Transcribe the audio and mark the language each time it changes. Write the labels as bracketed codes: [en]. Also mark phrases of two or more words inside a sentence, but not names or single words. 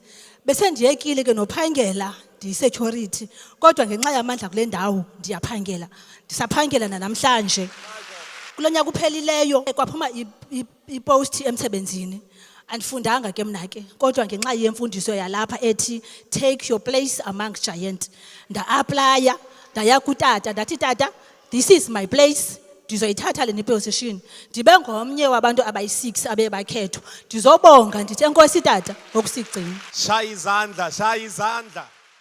[xh] Bese ndiyekile ke nophangela, ndiyi-security. Kodwa ngenxa yamandla kule ndawo ndiyaphangela. Ndisaphangela namhlanje. Kulo nyaka uphelileyo kwaphuma ipost emsebenzini. Andifundanga ke mna ke, kodwa ngenxa yemfundiso yalapha ethi [en] take your place among giants. [xh] Nda-aplaya, ndaya kutata, ndathi tata, [en] this is my place. [xh] Ndizoyithatha le position. Ndibe ngomnye wabantu abayi-6 abe bakhethwa. Ndizobonga ndithi enkosi tata ngokusigcina. Shaya izandla, shaya izandla.